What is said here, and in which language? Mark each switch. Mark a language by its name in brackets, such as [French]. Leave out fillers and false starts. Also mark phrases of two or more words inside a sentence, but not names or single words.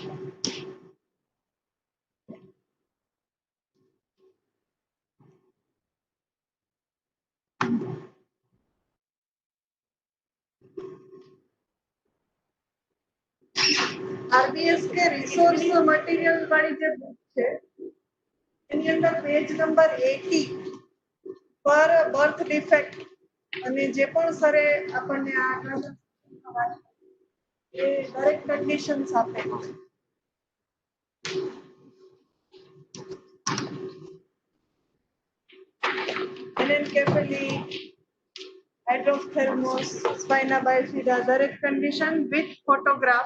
[Gujarati] RBSK [English] resource material [Gujarati] વાળી જે book છે એની અંદર [English] page number [Gujarati] 80 પર [English] birth defect [Gujarati] અને જે પણ સરે આપણને આ એ દરેક કન્ડિશન્સ આપે [English] Encephalocele, Hydrocephalus, Spina Bifida, દરેક condition with photograph.